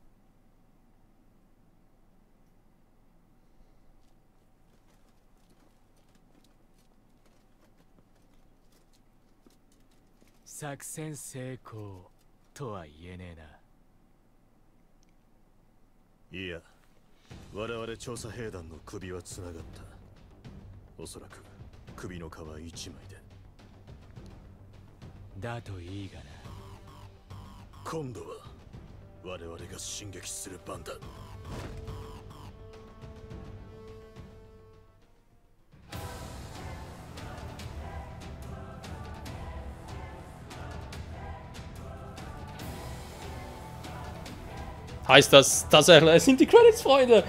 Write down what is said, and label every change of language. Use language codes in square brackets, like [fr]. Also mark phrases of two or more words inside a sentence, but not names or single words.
[ja] 作戦成功とは言えねえな。いや、我々調査兵団の首はつながった。おそらく首の皮一枚で。だといいがな。今度は我々が進撃する番だ。 [de] Heißt das tatsächlich, es sind die Credits, Freunde?